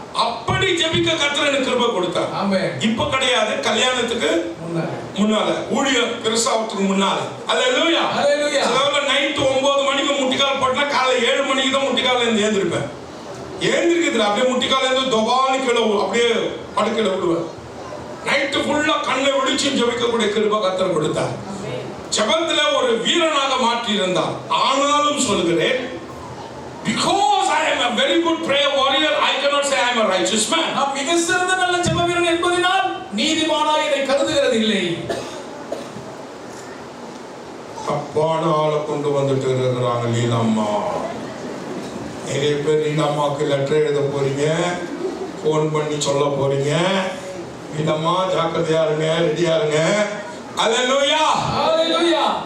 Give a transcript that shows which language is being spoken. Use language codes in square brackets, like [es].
[ta] அப்படி ஜெபிக்க கர்த்தர் எனக்கு கிருபை கொடுத்தார். ஆமென். இப்ப கிடையாது, கல்யாணத்துக்கு முன்னால ஊழிய கிறிஸ்தவத்துக்கு முன்னால. ஹalleluya. ஹalleluya. சிலவங்க நைட் 9 மணிக்கு முட்டிக்கால் போட்டா காலை 7 மணிக்கு தான் முட்டிக்கால இருந்து எழுந்திருப்பேன். எழுந்திருக்குது அப்படியே முட்டிக்கால இருந்து தொபானி கீழே அப்படியே படுக்கையில விடுவேன். நைட்டு ஃபுல்லா கண்ணை விழிச்சு ஜெபிக்கக்கூடிய கிருபை கர்த்தர் கொடுத்தார். ஜெபத்துல ஒரு வீரனாக மாற்றி இருந்தார். ஆனாலும் சொல்கிறேன், [en] because I am a very good prayer warrior, I cannot say I am a righteous man. [ta] நான் மிக சிறந்த நல்ல ஜெப வீரன் என்பதனால் நீதிமானாய் என்னை கருதுகிறது இல்லை. தப்பான ஆளை கொண்டு வந்துட்டு இருக்கிறாங்க லீலாம்மா. நிறைய பேர் லீலாம்மாக்கு லெட்டர் எழுத போறீங்க, போன் பண்ணி சொல்ல போறீங்க, லீலாம்மா ஜாக்கிரதையா இருங்க, ரெடியா இருங்க. ஹalleluya. ஹalleluya.